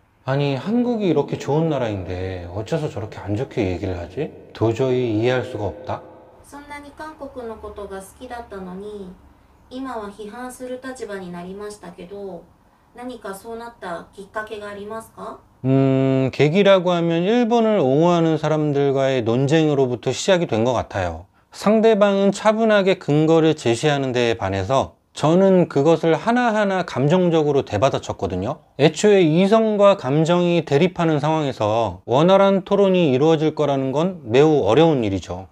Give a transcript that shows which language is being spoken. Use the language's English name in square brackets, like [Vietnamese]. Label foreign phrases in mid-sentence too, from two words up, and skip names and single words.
[Korean] 아니, 한국이 이렇게 좋은 나라인데 어째서 저렇게 안 좋게 얘기를 하지? 도저히 이해할 수가 없다. [Japanese] そんなに韓国のことが好きだったのに今は批判する立場になりましたけど何かそうなったきっかけがありますか? [Korean] 계기라고 하면 일본을 옹호하는 사람들과의 논쟁으로부터 시작이 된 것 같아요. 상대방은 차분하게 근거를 제시하는 데에 반해서 저는 그것을 하나하나 감정적으로 대받아쳤거든요. 애초에 이성과 감정이 대립하는 상황에서 원활한 토론이 이루어질 거라는 건 매우 어려운 일이죠.